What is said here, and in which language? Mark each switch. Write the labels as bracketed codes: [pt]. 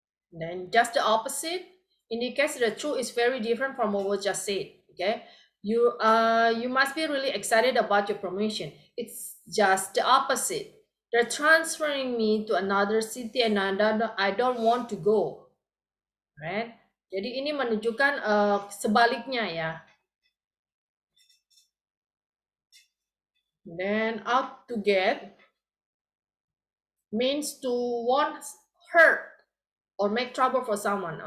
[en] Then just the opposite indicates the truth is very different from what was just said. Okay. You must be really excited about your promotion. It's just the opposite. They're transferring me to another city and I don't want to go. Right? [id] Jadi ini menunjukkan sebaliknya ya. [en] Then out to get means to want hurt or make trouble for someone.